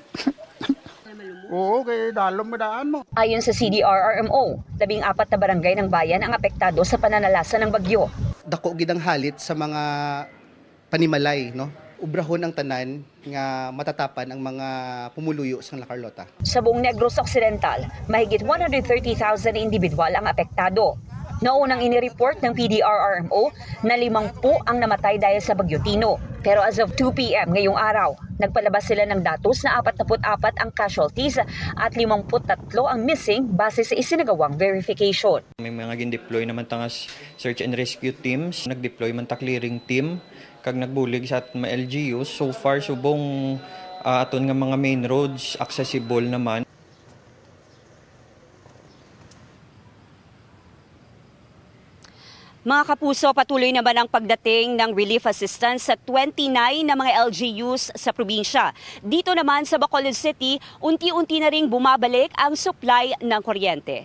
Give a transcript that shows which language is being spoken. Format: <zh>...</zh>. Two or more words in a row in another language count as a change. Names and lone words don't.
<hil>Oo, kay dalom mo daan mo.</hil> <tl>Ayon sa CDRRMO, 14 na barangay ng bayan ang apektado sa pananalasa ng bagyo.</tl> <hil>Dako gid ang halit sa mga panimalay, no? Ubrahon ang tanan nga matatapan ang mga pumuluyo sa La Carlota.</hil> <tl>Sa buong Negros Occidental, mahigit 130,000 individual ang apektado. Naunang inireport ng PDRRMO na 50 ang namatay dahil sa Bagyo Tino. Pero</tl> <en>as of</en> <tl>2 p.m. ngayong araw, nagpalabas sila ng datos na 44 ang casualties at 53 ang missing base sa isinagawang verification.</tl> <hil>May mga gin-deploy naman tangas</hil> <en>search and rescue teams,</en> <hil>nag-deploy man ta</hil> <en>clearing team,</en> <hil>kag nagbulig sa mga LGUs.</hil> <en>So far,</en> <hil>subong aton nga mga</hil> <en>main roads accessible</en> <hil>naman.</hil> <tl>Mga kapuso, patuloy naman ang pagdating ng relief assistance sa 29 na mga LGUs sa probinsya. Dito naman sa Bacolod City, unti-unti na ring bumabalik ang supply ng kuryente.</tl>